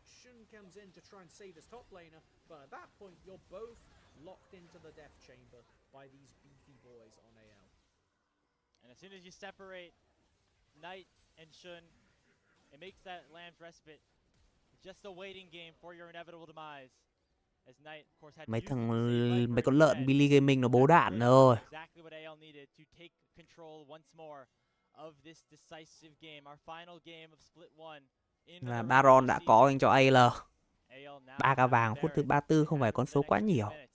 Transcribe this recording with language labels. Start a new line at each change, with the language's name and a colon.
English: Shun comes in to try and save his top laner, but at that point you're both locked into the death chamber by these beefy boys on AL. And as soon as you separate Knight and Shun, it makes that Lamb's Respite just a waiting game for your inevitable demise. As Knight, of course, had
Vietnamese: mấy con lợn Billy Gaming nó bố đạn rồi.
English: Exactly what AL needed to take control once more of this decisive game, our final game of split 1.
Vietnamese: Và Baron đã có dành cho AL. 3k vàng phút thứ 34 không phải con số quá nhiều.